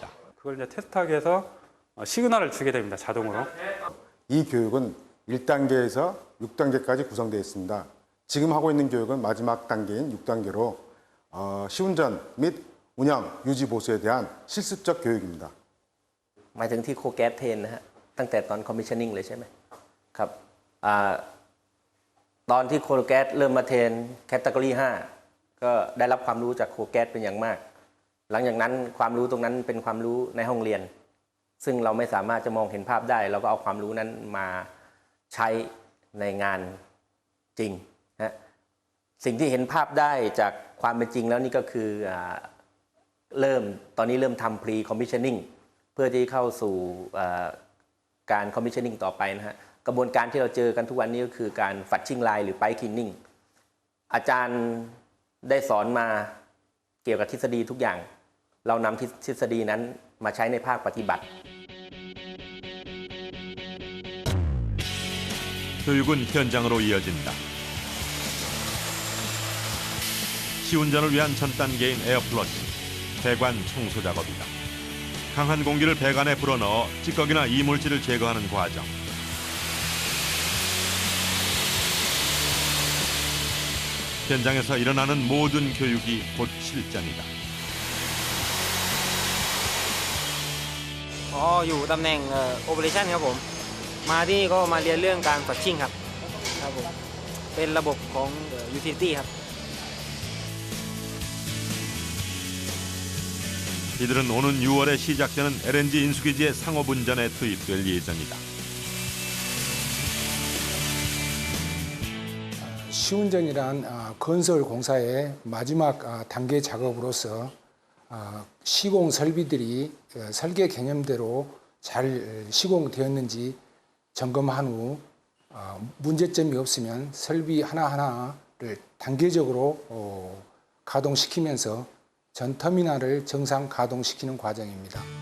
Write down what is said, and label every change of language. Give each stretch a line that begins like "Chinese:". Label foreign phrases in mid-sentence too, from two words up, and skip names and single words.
Korean: 그걸 이제 테스트하기 위해서 시그널을 주게 됩니다. 자동으로. 이 교육은 1단계에서 6단계까지 구성되어 있습니다. 지금 하고 있는 교육은 마지막 단계인 6단계로 시운전 및 운영, 유지, 보수에 대한 실습적 교육입니다.
Thai: หมายถึงที่โคแก๊สเทรนนะฮะตั้งแต่ตอนคอมมิชชั่นนิ่งเลยใช่ไหมครับตอนที่โคแก๊สเริ่มมาเทรนแคตตากรี5ก็ได้รับความรู้จากโคแก๊สเป็นอย่างมากหลังจากนั้นความรู้ตรงนั้นเป็นความรู้ในห้องเรียนซึ่งเราไม่สามารถจะมองเห็นภาพได้เราก็เอาความรู้นั้นมาใช้ในงานจริงฮะสิ่งที่เห็นภาพได้จากความเป็นจริงแล้วนี่ก็คือ ตอนนี้เริ่มทำ
English: pre commissioning
Thai: เพื่อที่เข้าสู่การ commissioning ต่อไปนะฮะกระบวนการที่เราเจอกันทุกวันนี้ก็คือการ
English: fudging line
Thai: หรือ
English: pipe cleaning
Thai: อาจารย์ได้สอนมาเกี่ยวกับทฤษฎีทุกอย่างเรานำทฤษฎีนั้นมาใช้ในภาคปฏิบัติ
Korean: 교육은 현장으로 이어진다. 시운전을 위한 전 단계인 에어플러시, 배관 청소 작업이다. 강한 공기를 배관에 불어넣어 찌꺼기나 이물질을 제거하는 과정. 현장에서 일어나는 모든 교육이 곧 실전이다.
Thai: อยู่ตำแหน่งOperation ครับผมมาที่นี่ก็มาเรียนเรื่องการฝัดชิ่งครับผมเป็นระบบของ Utility ครับ
Korean: 이들은 오는 6월에 시작되는 LNG 인수기지의 상업운전에 투입될 예정이다. 시운전이란 건설 공사의 마지막 단계 작업으로서 시공 설비들이 설계 개념대로 잘 시공되었는지 점검한 후 문제점이 없으면 설비 하나하나를 단계적으로 가동시키면서 전 터미널을 정상 가동시키는 과정입니다.